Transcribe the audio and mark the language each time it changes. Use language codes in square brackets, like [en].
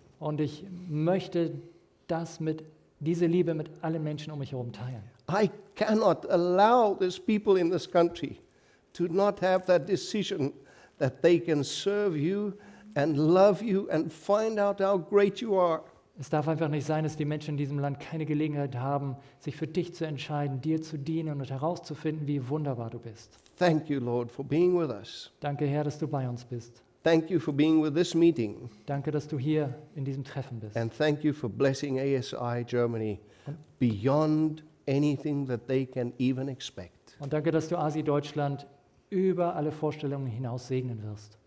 [de] Und ich möchte diese Liebe mit allen Menschen um mich herum teilen. [en] I cannot allow these people in this country to not have that decision that they can serve you and love you and find out how great you are. [de] Es darf einfach nicht sein, dass die Menschen in diesem Land keine Gelegenheit haben, sich für dich zu entscheiden, dir zu dienen und herauszufinden, wie wunderbar du bist. [en] Thank you, Lord, for being with us. [de] Danke, Herr, dass du bei uns bist. [en] Thank you for being with this meeting. [de] Danke, dass du hier in diesem Treffen bist. [en] And thank you for blessing ASI Germany beyond anything that they can even expect. [de] Und danke, dass du ASI Deutschland über alle Vorstellungen hinaus segnen wirst.